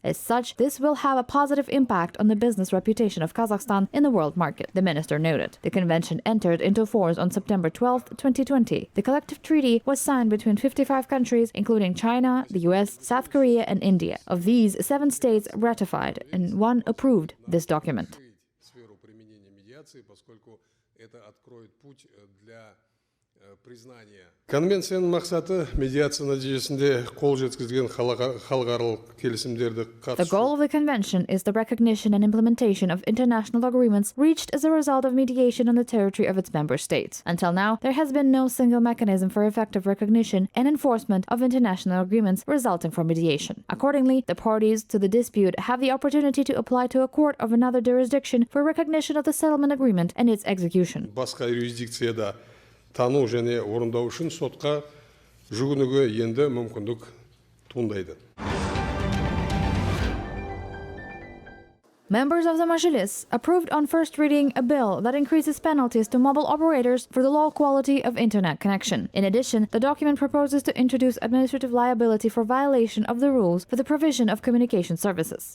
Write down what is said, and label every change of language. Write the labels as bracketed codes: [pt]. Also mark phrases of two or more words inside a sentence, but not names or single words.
[en] As such, this will have a positive impact on the business reputation of Kazakhstan in the world market, the minister noted. The convention entered into force on September 12, 2020. The collective treaty was signed between 55 countries, including China, the US, South Korea, and India. Of these, 7 states ratified and 1 approved this document. [kk] Конвенцияның мақсаты медиация нәтижесінде қол жеткізілген халықаралық келісімдерді қатысу. [en] The goal of the convention is the recognition and implementation of international agreements reached as a result of mediation on the territory of its member states. Until now, there has been no single mechanism for effective recognition and enforcement of international agreements resulting from mediation. Accordingly, the parties to the dispute have the opportunity to apply to a court of another jurisdiction for recognition of the settlement agreement and its execution. [kk] Басқа юрисдикцияда тану және орындау үшін сотқа жүгінуге енді мүмкіндік туындайды. [en] Members of the Mazhilis approved on first reading a bill that increases penalties to mobile operators for the low quality of internet connection. In addition, the document proposes to introduce administrative liability for violation of the rules for the provision of communication services.